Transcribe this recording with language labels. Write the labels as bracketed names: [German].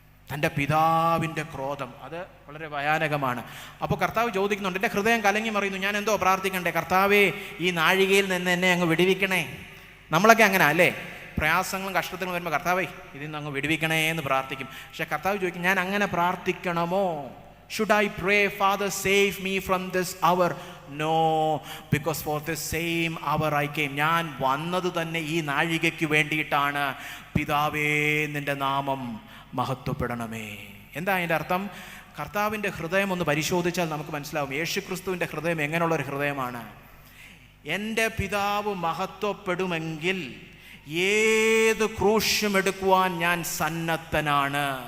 [Malayalam] തൻ്റെ പിതാവിൻ്റെ ക്രോധം, അത് വളരെ ഭയാനകമാണ്. അപ്പോൾ കർത്താവ് ചോദിക്കുന്നുണ്ട്, എൻ്റെ ഹൃദയം കലങ്ങി മറിയുന്നു, ഞാൻ എന്തോ പ്രാർത്ഥിക്കണ്ടേ? കർത്താവേ, ഈ നാഴികയിൽ നിന്ന് എന്നെ അങ്ങ് വിടുവിക്കണേ. നമ്മളൊക്കെ അങ്ങനെ അല്ലേ? പ്രയാസങ്ങളും കഷ്ടത്തിലും വരുമ്പോൾ കർത്താവേ ഇതിൽ നിന്ന് അങ്ങ് വിടുവിക്കണേ എന്ന് പ്രാർത്ഥിക്കും. പക്ഷെ കർത്താവ് ചോദിക്കും, ഞാൻ അങ്ങനെ പ്രാർത്ഥിക്കണമോ? [English] Should I pray, Father, save me from this hour? No, because for the same hour I came. [Malayalam] ഞാൻ വന്നത് തന്നെ ഈ നാഴികയ്ക്ക് വേണ്ടിയിട്ടാണ്. പിതാവേ, നിൻ്റെ നാമം മഹത്വപ്പെടണമേ. എന്താ അതിൻ്റെ അർത്ഥം? കർത്താവിൻ്റെ ഹൃദയം ഒന്ന് പരിശോധിച്ചാൽ നമുക്ക് മനസ്സിലാവും യേശുക്രിസ്തുവിൻ്റെ ഹൃദയം എങ്ങനെയുള്ളൊരു ഹൃദയമാണ്. എൻ്റെ പിതാവ് മഹത്വപ്പെടുമെങ്കിൽ ഏത് ക്രൂശും എടുക്കുവാൻ ഞാൻ സന്നദ്ധനാണ്.